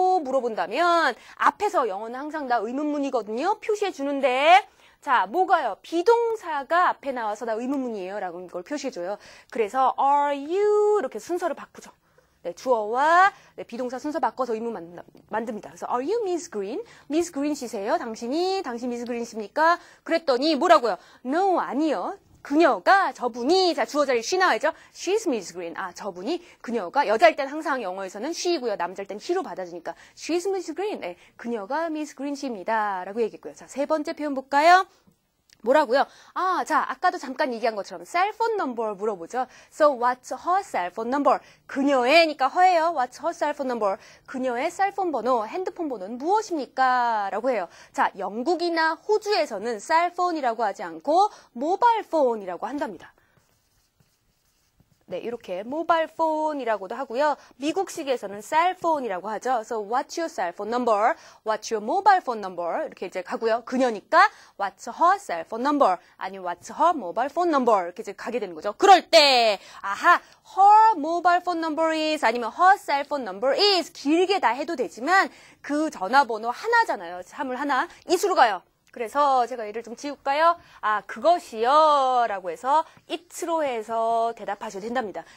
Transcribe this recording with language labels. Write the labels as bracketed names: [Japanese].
[Korean] 물어본다면 앞에서 영어는 항상 다 의문문이거든요. 표시해 주는데 자, 뭐가요? 비동사가 앞에 나와서 나 의문문이에요. 라고 이걸 표시해줘요. 그래서 are you 이렇게 순서를 바꾸죠. 네, 주어와 네, 비동사 순서 바꿔서 의문 만듭니다. 그래서 [English] are you Miss Green? Miss Green 씨세요? [Korean] 당신 Miss Green 씨입니까? 그랬더니 뭐라고요? No, 아니요. 그녀가, 저분이, 자, 주어 자리에 she 나와야죠. [English] She's Miss Green. [Korean] 아, 저분이, 그녀가, 여자일 땐 항상 영어에서는 she이고요. 남자일 땐 he로 받아주니까 [English] She's Miss Green. [Korean] 네, 그녀가 Miss Green 씨입니다. 라고 얘기했고요. 자, 세 번째 표현 볼까요? 뭐라고요? 아, 자, 아까도 잠깐 얘기한 것처럼 셀폰 넘버 물어보죠. [English] So what's her cell phone number? [Korean] 그녀의니까 her예요. [English] What's her cell phone number? [Korean] 그녀의 셀폰 번호, 핸드폰 번호는 무엇입니까? 라고 해요. 자, 영국이나 호주에서는 셀폰이라고 하지 않고 모바일 폰이라고 한답니다. 네, 이렇게 모바일 폰이라고도 하고요. 미국식에서는 셀폰이라고 하죠. [English] So what's your cell phone number? What's your mobile phone number? [Korean] 이렇게 이제 가고요. 그녀니까 [English] what's her cell phone number? [Korean] 아니면 [English] what's her mobile phone number? [Korean] 이렇게 이제 가게 되는 거죠. 그럴 때 아하, [English] her mobile phone number is [Korean] 아니면 [English] her cell phone number is [Korean] 길게 다 해도 되지만 그 전화번호 하나잖아요. 사물 하나. 이수로 가요. 그래서 제가 얘를 좀 지울까요? 아, 그것이요 라고 해서 it로 해서 대답하셔도 된답니다.